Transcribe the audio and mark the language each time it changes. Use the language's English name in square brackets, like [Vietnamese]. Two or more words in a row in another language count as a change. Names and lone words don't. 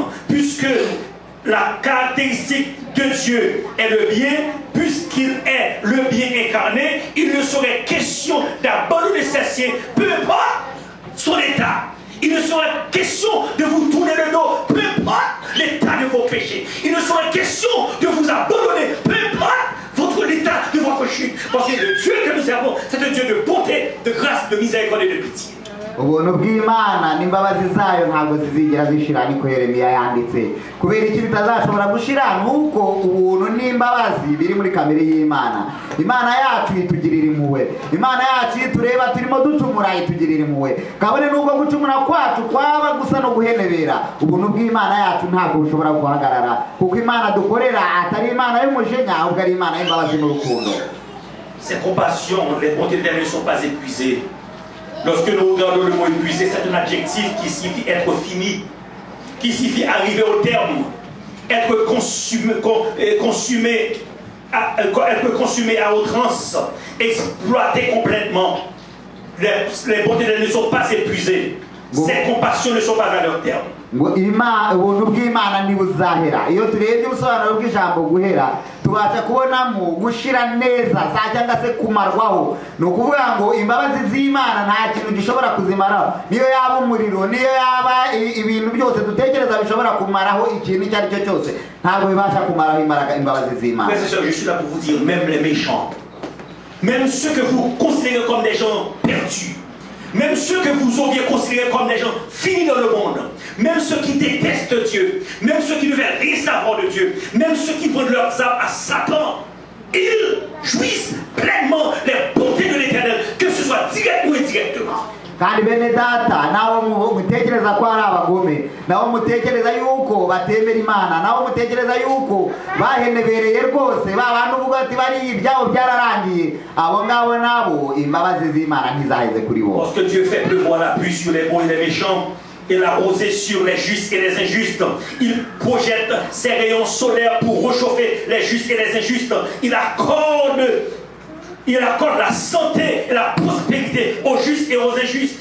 [French] Puisque la caractéristique de Dieu est le bien, puisqu'il est le bien incarné, il ne serait question d'abandonner ses siens, peu importe son état. Il ne serait question de vous tourner le dos, peu importe l'état de vos péchés. Il ne serait question de vous abandonner, peu importe l'état de votre chute. Parce que le Dieu que nous servons, c'est un Dieu de bonté, de grâce, de miséricorde et de pitié. [Kinyarwanda] Ubuntu bw'Imana n'imbabazi zayo ntabwo zizigera zishira niko Yeremiya yanditse kubera iki bitazashobora gushira nuko ubuntu n'imbabazi biri muri kamere y'Imana. Imana yacu itugirira impuhwe, Imana yacu tureba turimo ducumura itugirira impuhwe kabone nubwo gucumura kwacu kwaba gusa no guhenebera ubuntu bw'Imana yacu ntabwo bushobora guhagarara kuko Imana dukorera atari Imana y'umujinya ahubwo ari Imana y'imbabazi n'urukundo. [French] Ces compassions, les bontés d'Éternel ne sont pas épuisées. Lorsque nous regardons le mot épuisé, c'est un adjectif qui signifie être fini, qui signifie arriver au terme. être consumée à outrance, exploitée complètement. Les bontés d'elle ne sont pas épuisées. Ses compassions ne sont pas à leur terme. [Kinyarwanda] ngo ubuntu bw'Imana ntibuzahera. Iyo turebye ubusobanuro bw'ijambo guhera tubasha kubonamo gushira neza cyangwa se kumarwaho. Ni ukuvuga ngo imbabazi z'Imana nta kintu gishobora kuzimaraho, niyo yaba umuriro, niyo yaba ibintu byose dutekereza bishobora kumaraho ikintu icyo ari cyo cyose, ntabwo bibasha kumaraho imbabazi z'Imana. [French] Frères et sœurs, je suis là pour vous dire, même les méchants, même ceux que vous considérez comme des gens perdus, même ceux que vous auriez considérés comme des gens finis dans le monde, même ceux qui détestent Dieu, même ceux qui ne veulent rien savoir de Dieu, même ceux qui vendent leurs âmes à Satan, ils jouissent pleinement les bontés de l'Éternel, que ce soit direct ou indirectement. [Kinyarwanda] Kandi bene data nawo mutekereza ko ari abagome, nawo mutekereza yuko batemera Imana, nawo mutekereza yuko bahenebereye rwose babana uvuga ati bari ibyabo byararangiye, abo ngabo nabo imbabazi z'Imana ntizaheze kuri bo. [French] Parce que Dieu fait pleuvoir la pluie sur les bons et les méchants et la rosée sur les justes et les injustes. Il projette ses rayons solaires pour réchauffer les justes et les injustes. Il accorde la santé et la prospérité aux justes et aux injustes.